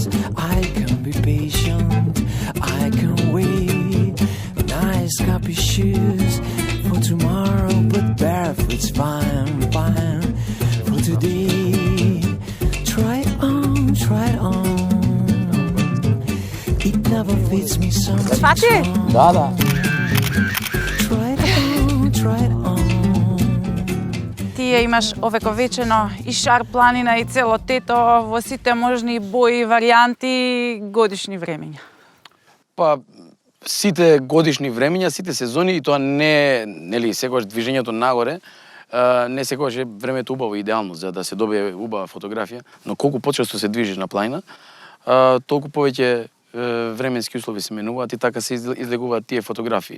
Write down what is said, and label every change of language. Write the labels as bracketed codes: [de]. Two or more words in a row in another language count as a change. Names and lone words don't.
[en] I can be patient, I can wait. Nice copy shoes for tomorrow, but barefoot's fine, fine for today. Try on. It never fits me so much. [mk] Свати? Да. [en] Try on. [mk] Тие имаш овековечено и Шар планина и цело тето во сите можни бои, варијанти, годишни времења. Па, сите годишни времења, сите сезони, и тоа не, нели, секогаш движењето нагоре, не секогаш е времето убаво и идеално за да се добие убава фотографија, но колку почесто се движиш на планина, толку повеќе временски услови се менуваат и така се излегуваат тие фотографии.